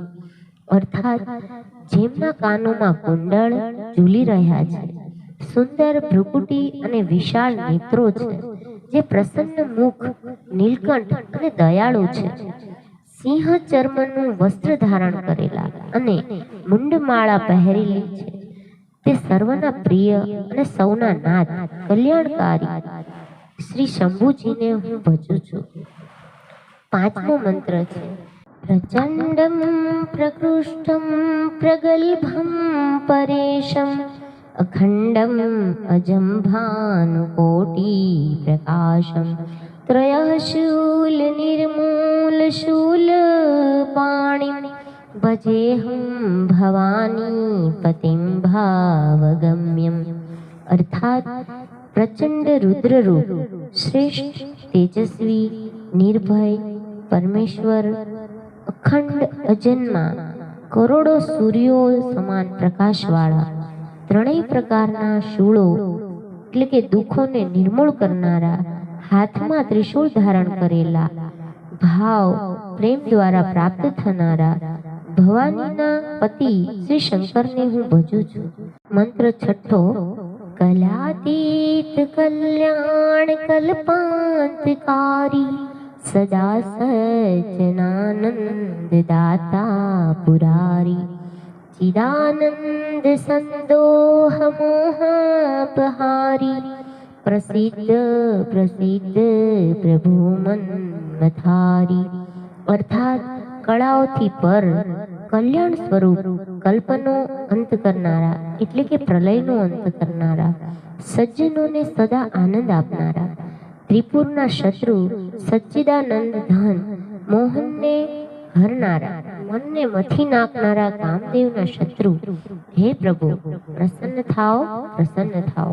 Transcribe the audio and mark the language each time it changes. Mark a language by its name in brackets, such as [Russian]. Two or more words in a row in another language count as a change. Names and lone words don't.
[Gujarati] અર્થાત જેમના કાનોમાં કુંડળ ઝૂલી રહ્યા છે, સુંદર ભ્રુકુટી અને વિશાળ નેત્રો છે, જે પ્રસન્ન મુખ, નીલકંઠ અને દયાળુ છે, સિંહ ચર્મનું વસ્ત્ર ધારણ કરેલા અને મુંડમાળા પહેરેલી છે, તે સર્વના પ્રિય અને સૌના નાથ, કલ્યાણકારી શ્રી શંભુજીને હું ભજું છું। પાંચમો મંત્ર છે [Sanskrit] प्रचंडम प्रकृष्टम प्रगल्भम परेशम अखंडम अजम भानुकोटि प्रकाशम त्रयः शूल निर्मूल शूल पाणिं भजेऽहं भवानी पतिं भावगम्यम्। [Gujarati] અર્થાત પ્રચંડ રુદ્ર રૂપ, શ્રેષ્ઠ, તેજસ્વી, નિર્ભય પરમેશ્વર, અખંડ અજન્મા, કરોડો સૂર્યો સમાન પ્રકાશ વાલા, ત્રણેય પ્રકારના શૂળો એટલે કે દુઃખોને નિર્મૂળ કરનારા, હાથમાં ત્રિશૂળ ધારણ કરેલા, ભાવ પ્રેમ દ્વારા પ્રાપ્ત થનારા ભવાનીના પતિ શ્રી શંકરને હું ભજું છું। મંત્ર છઠ્ઠો [Sanskrit] कलातीत कल्याण कल्पांतकारी सदा सज्जनानंद दाता पुरारी चिदानंद संदोह मोहापहारी प्रसिद्ध प्रसिद्ध प्रभु मन्मथारी। [Gujarati] અર્થાત કલાઓથી પર કલ્યાણ સ્વરૂપ કલ્પનો અંત કરનારા એટલે કે પ્રલયનો અંત કરનારા, સજ્જનોને સદા આનંદ આપનારા, ત્રિપુરના શત્રુ સચ્ચિદાનંદ ધન મોહનને હરનારા, મનને મથી નાખનારા કામદેવના શત્રુ હે પ્રભુ પ્રસન્ન થાઓ, પ્રસન્ન થાઓ।